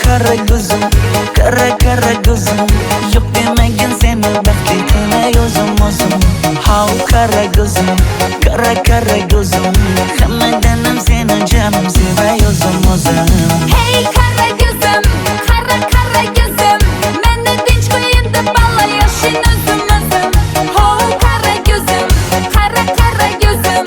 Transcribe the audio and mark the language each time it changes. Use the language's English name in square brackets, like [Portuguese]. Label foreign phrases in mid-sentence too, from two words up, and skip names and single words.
[Turkish] kara gözüm, kara gözüm. Yok demegin [Uzbek] seni baxtli qilmay o'zim. [Turkish] How kara gözüm, kara gözüm. [Uzbek] Hammadanam seni canım sevay o'zim. [Turkish] Hey kara gözüm, kara gözüm. [Uzbek] Meni tinch qo'yin deb balla yashin o'zim. [Turkish] Ho kara gözüm, kara gözüm.